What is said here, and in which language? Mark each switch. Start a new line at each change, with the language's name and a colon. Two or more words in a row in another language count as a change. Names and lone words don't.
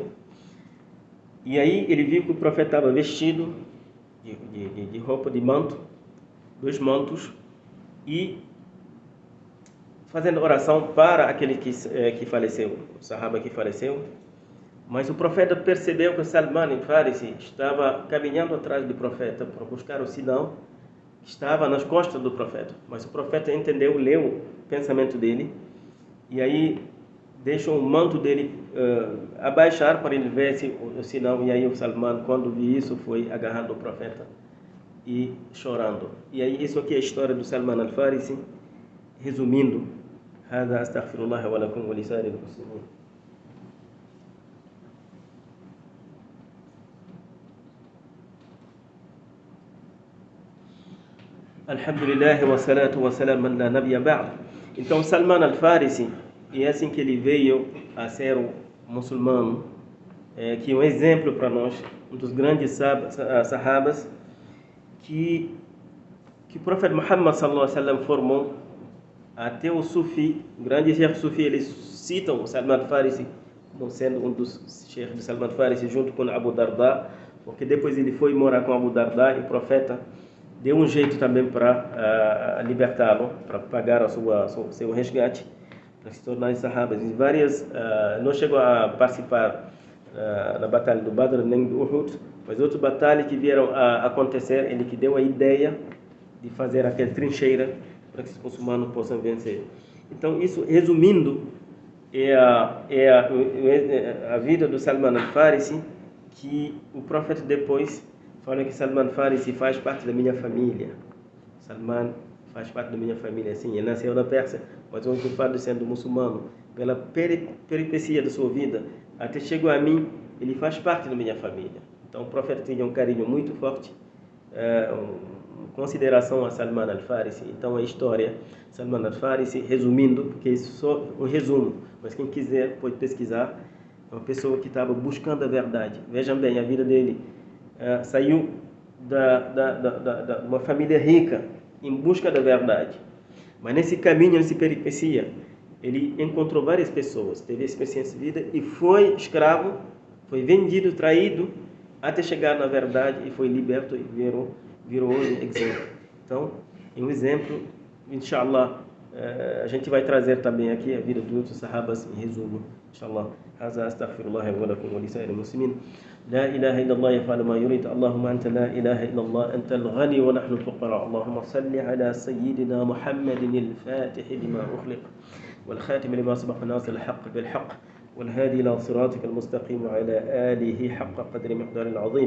Portuguese: E aí ele viu que o profeta estava vestido de roupa de manto, 2 mantos, e fazendo oração para aquele que faleceu, o sahaba que faleceu. Mas o profeta percebeu que Salman al-Farisi estava caminhando atrás do profeta para buscar o sinal estava nas costas do profeta, mas o profeta entendeu, leu o pensamento dele, e aí deixou o manto dele abaixar para ele ver o sinal. E aí o Salman, quando viu isso, foi agarrando o profeta e chorando. E aí isso aqui é a história do Salman al-Farisi, resumindo.
Arabic: هذا أستغفر الله ولكم ولسائر المسلمين. الحمد لله والصلاة والسلام من لا نبي بعد.
Portuguese: Então Salman al-Farisi, e é assim que ele veio a ser um muçulmano, que é um exemplo para nós, um dos grandes sahabas que o profeta Muhammad
Arabic: صلى الله عليه وسلم
Portuguese: formou. Até o Sufi, o grande chefe Sufi, eles citam o Salman al-Farisi como sendo um dos chefes de Salman al-Farisi, junto com Abu Darda, porque depois ele foi morar com Abu Darda e o profeta deu um jeito também para libertá-lo, para pagar seu resgate, para se tornar sahabas. Em várias, não chegou a participar na batalha do Badr nem do Uhud, mas outras batalhas que vieram a acontecer, ele que deu a ideia de fazer aquela trincheira para que os muçulmanos possam vencer. Então, isso, resumindo, é a vida do Salman al-Farisi, que o profeta depois fala que Salman al-Farisi faz parte da minha família. Salman faz parte da minha família, sim, ele nasceu na Pérsia, mas hoje o fato de sendo muçulmano, pela peripécia da sua vida, até chegou a mim, ele faz parte da minha família. Então, o profeta tinha um carinho muito forte, consideração a Salman al-Farisi. Então a história Salman al-Farisi, resumindo, porque isso é só um resumo, mas quem quiser pode pesquisar. É uma pessoa que estava buscando a verdade. Vejam bem, a vida dele saiu de uma família rica em busca da verdade, mas nesse caminho, nessa peripécia, ele encontrou várias pessoas, teve experiência de vida e foi escravo, foi vendido, traído, até chegar na verdade e foi liberto e virou hoje exemplo. Então, em um exemplo, inshallah, a gente vai trazer também aqui a vida dos outros sahabas em resumo, inshallah.
Arabic: هذا أستغفر الله ولكم ولسائر المسلمين. لا إله إلا الله يفعل ما يريد. اللهم أنت لا إله إلا الله أنت الغني ونحن الفقراء. اللهم صل على سيدنا محمد الفاتح لما أخلق والخاتم لما سبق ناصر الحق بالحق والهادي إلى صراطك المستقيم وعلى آله حق قدر مقدار العظيم.